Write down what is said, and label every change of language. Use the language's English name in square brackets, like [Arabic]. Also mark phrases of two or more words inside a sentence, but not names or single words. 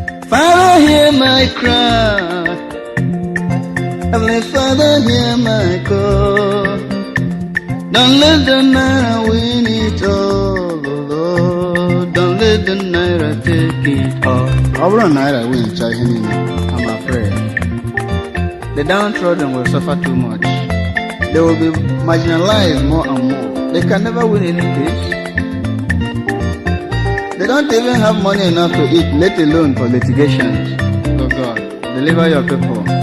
[English] Father, hear my cry. Heavenly Father, hear my call. Don't let the naira win it all, oh Lord. Don't let the naira take it all. [Igbo] Ọ bụrụ na naira win cha ihe niile, [English] I'm afraid. The downtrodden will suffer too much. They will be marginalized more and more. They can never win any case. They don't even have money enough to eat, let alone for litigation. Oh God. Deliver your people.